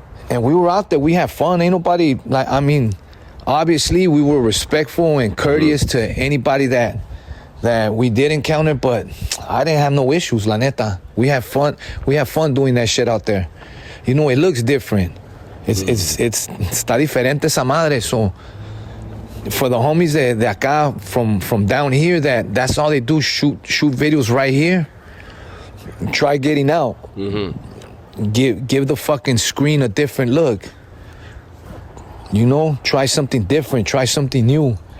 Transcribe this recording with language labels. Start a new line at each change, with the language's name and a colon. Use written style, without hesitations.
English: And we were out there, we had fun. Ain't nobody, like, I mean, obviously we were respectful and courteous to anybody that we did encounter, but I didn't have no issues,
Spanish: la neta.
English: We had fun doing that shit out there. You know, it looks different.
Spanish: Está diferente esa madre.
English: So for the homies
Spanish: de acá
English: from down here, that's all they do, shoot videos right here. Try getting out. Give the fucking screen a different look. You know, try something different, try something new.